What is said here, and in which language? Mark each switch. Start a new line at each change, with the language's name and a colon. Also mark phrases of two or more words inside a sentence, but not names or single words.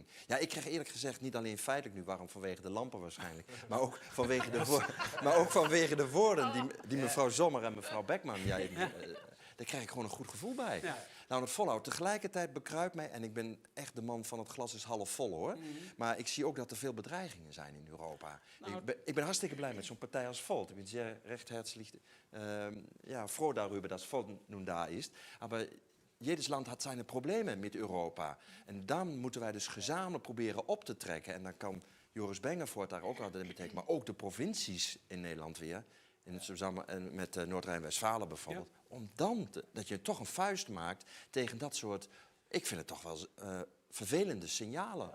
Dutch: Ja, ik krijg eerlijk gezegd niet alleen feitelijk nu waarom vanwege de lampen waarschijnlijk, maar ook vanwege de woorden die mevrouw Sommer en mevrouw Beckman, daar krijg ik gewoon een goed gevoel bij. Ja. Nou, het volhoudt. Tegelijkertijd bekruipt mij, en ik ben echt de man van het glas is half vol hoor, maar ik zie ook dat er veel bedreigingen zijn in Europa. Nou, ik ben hartstikke blij met zo'n partij als Volt. Ik ben zeer recht
German: herzlich froh darüber, dass Volt nun da ist. Aber jedes Land hat seine Problemen met Europa.
Dutch: En dan moeten wij dus gezamenlijk proberen op te trekken. En dan kan Joris Bengevoort daar ook altijd in betekenen, maar ook de provincies in Nederland weer. In het samen met Noord-Rijn-Westfalen bijvoorbeeld. Ja. Om dan dat je toch een vuist maakt tegen dat soort, ik vind het toch wel vervelende signalen.